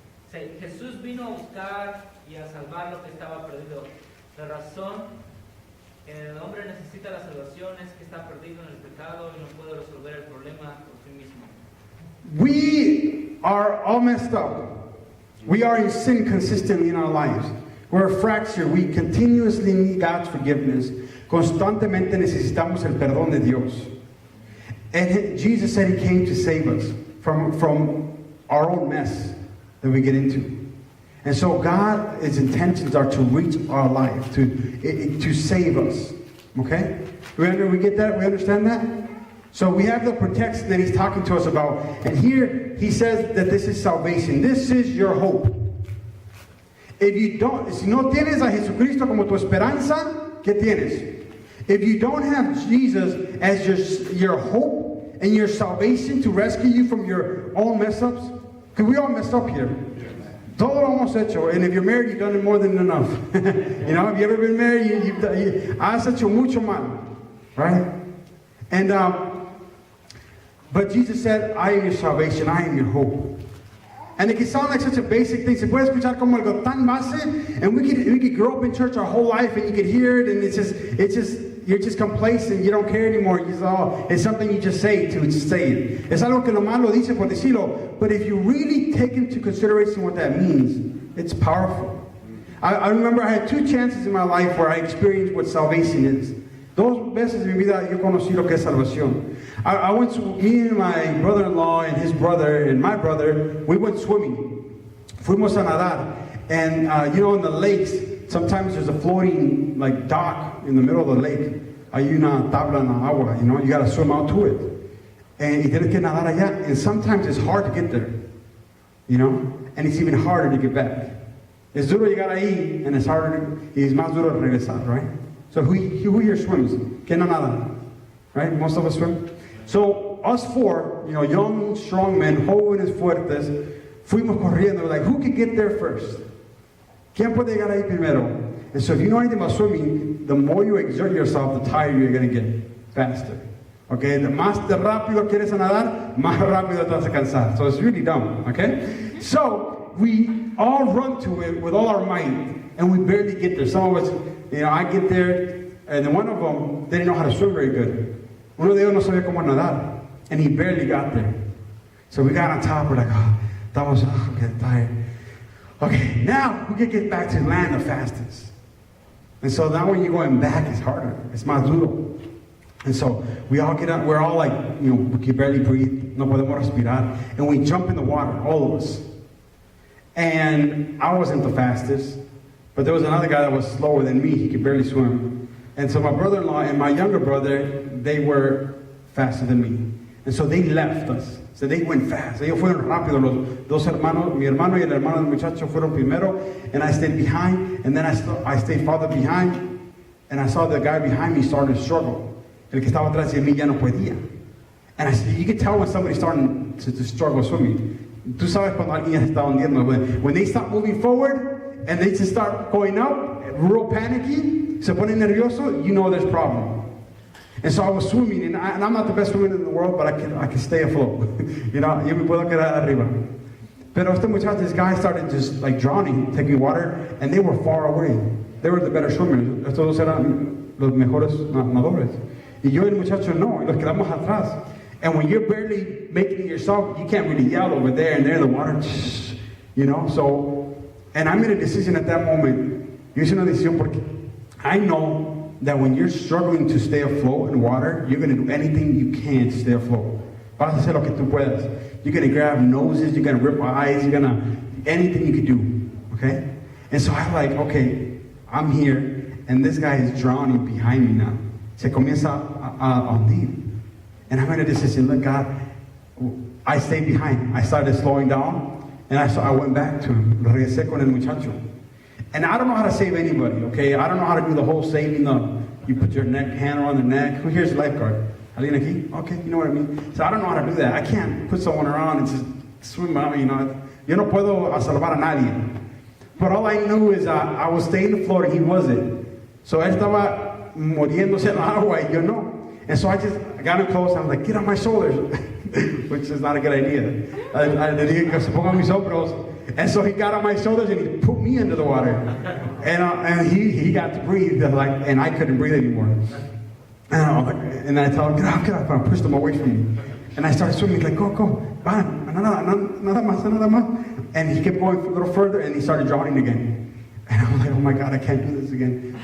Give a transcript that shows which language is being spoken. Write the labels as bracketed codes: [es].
[es] Say, Jesús vino a buscar y a salvar lo que estaba perdido. La razón que el hombre necesita la salvación es que está perdido en el pecado y no puede resolver el problema por sí mismo. [en] We are all messed up. We are in sin consistently in our lives. We're fractured. We continuously need God's forgiveness. [es] Constantemente necesitamos el perdón de Dios. [en] And Jesus said he came to save us from our own mess that we get into. And so God's intentions are to reach our life, to save us. Okay? We get that? We understand that? So we have the protection that he's talking to us about. And here he says that this is salvation. This is your hope. If you don't, [es] si no tienes a Jesucristo como tu esperanza, ¿qué tienes? [en] If you don't have Jesus as your hope and your salvation to rescue you from your own mess-ups, because we all messed up here. [es] Todo lo hemos hecho. [en] And if you're married, you've done it more than enough. You know, have you ever been married? You [es] has hecho mucho mal. [en] Right? And, but Jesus said, I am your salvation, I am your hope. And it can sound like such a basic thing. [es] Se puede escuchar como algo tan base. [en] And we could grow up in church our whole life and you could hear it and it's just, you're just complacent, you don't care anymore. It's something you just say to say it. [es] Es algo que nomás lo dice por decirlo. [en] But if you really take into consideration what that means, it's powerful. I remember I had 2 chances in my life where I experienced what salvation is. [es] 2 veces en mi vida yo conocí lo que es salvación. [en] I went to, me and my brother-in-law and his brother and my brother, we went swimming. [es] Fuimos a nadar. [en] And you know, in the lakes, sometimes there's a floating like dock in the middle of the lake. [es] Hay una tabla en la agua, [en] you know, you gotta swim out to it. [es] And tienes que nadar allá. [en] And sometimes it's hard to get there, you know, and it's even harder to get back. [es] Es duro llegar ahí, [en] and it's [es] más duro regresar, right? [en] So who here swims? [es] ¿Quién no nada? [en] Right? Most of us swim. So us 4, you know, young, strong men, [es] jóvenes fuertes, fuimos corriendo. [en] Like, who can get there first? [es] ¿Quién puede llegar ahí primero? [en] And so if you know anything about swimming, the more you exert yourself, the tighter you're going to get faster. Okay? [es] The más rápido quieres nadar, más rápido te vas a cansar. [en] So it's really dumb. Okay? So we all run to it with all our might, and we barely get there. Some of us, you know, I get there, and then one of them didn't know how to swim very good. [es] Uno de ellos no sabía cómo nadar, [en] and he barely got there. So we got on top, we're like, oh, I'm getting tired. Okay, now we can get back to land the fastest. And so now when you're going back, it's harder. It's [es] más duro. [en] And so we all get up, we're all like, we can barely breathe, [es] no podemos respirar, [en] and we jump in the water, all of us. And I wasn't the fastest, but there was another guy that was slower than me, he could barely swim. And so my brother-in-law and my younger brother, they were faster than me. And so they left us. So they went fast. [es] Ellos fueron rápido. Los dos hermanos, mi hermano y el hermano del muchacho fueron primero, [en] and I stayed behind, and then I stayed farther behind, and I saw the guy behind me started to struggle. [es] El que estaba atrás de mí ya no podía. [en] And I said, you can tell when somebody's starting to struggle swimming. [es] Tú sabes cuando alguien ya se está hundiendo. [en] When they stop moving forward and they just start going up, real panicky, [es] se pone nervioso, [en] you know there's a problem. And so I was swimming, and I'm not the best swimmer in the world, but I can stay afloat. [es] Yo me puedo quedar arriba. Pero este muchacho, [en] this guy started just like drowning, taking water, and they were far away. They were the better swimmers. [es] Estos dos eran los mejores nadadores. Y yo y el muchacho no, y nos quedamos atrás. [en] And when you're barely making it yourself, you can't really yell over there and there in the water, So, and I made a decision at that moment. [es] Yo hice una decisión porque [en] I know that when you're struggling to stay afloat in water, you're going to do anything you can to stay afloat. [es] Vas a hacer lo que tú puedas. [en] You're going to grab noses, you're going to rip eyes, you're going to, anything you could do, okay? And so I'm like, okay, I'm here, and this guy is drowning behind me now. [es] Se comienza a hundir. [en] And I made a decision, look, God, I stayed behind. I started slowing down, and I went back to him. [es] Regresé con el muchacho. [en] And I don't know how to save anybody, okay? I don't know how to do the whole saving. You put your hand around their neck. Who here's the lifeguard? [es] ¿Alguien aquí? [en] Okay, you know what I mean? So I don't know how to do that. I can't put someone around and just swim out, [es] Yo no puedo salvar a nadie. [en] But all I knew is I was staying afloat and he wasn't. [es] So él estaba muriéndose en la agua y yo no. [en] And so I got him close, and I was like, get on my shoulders, which is not a good idea. [es] Le dije que se ponga mis hombros. [en] And so he got on my shoulders and he put me into the water. And he got to breathe, and I couldn't breathe anymore. And I told him, get up, and I pushed him away from me. And I started swimming, like, go, [es] van, nada más. [en] And he kept going a little further, and he started drowning again. And I was like, oh my God, I can't do this again.